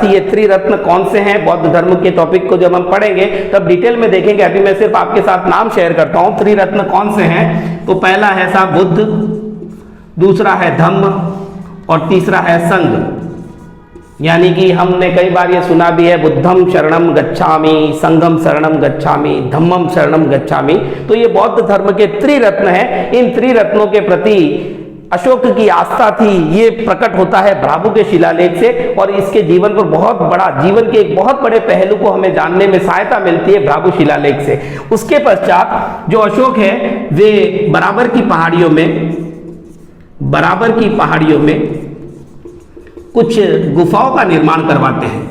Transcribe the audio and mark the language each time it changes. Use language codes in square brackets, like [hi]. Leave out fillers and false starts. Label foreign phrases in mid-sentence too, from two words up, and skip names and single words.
[hi] ये त्रिरत्न कौन से हैं? बौद्ध धर्म के टॉपिक को जब हम पढ़ेंगे तब डिटेल में देखेंगे, अभी मैं सिर्फ आपके साथ नाम शेयर करता हूं। त्रिरत्न कौन से हैं? तो पहला है साहब बुद्ध, दूसरा है धम्म और तीसरा है संघ। यानी कि हमने कई बार ये सुना भी है, [pi] बुद्धम शरणम गच्छामि, संघम शरणम गच्छामि, धम्मम शरणम गच्छामि। [hi] तो ये बौद्ध धर्म के त्रिरत्न हैं। इन त्रिरत्नों के प्रति अशोक की आस्था थी, ये प्रकट होता है भ्राभु के शिलालेख से। और इसके जीवन पर बहुत बड़ा, जीवन के एक बहुत बड़े पहलू को हमें जानने में सहायता मिलती है भ्राभु शिलालेख से। उसके पश्चात जो अशोक है वे बराबर की पहाड़ियों में कुछ गुफाओं का निर्माण करवाते हैं।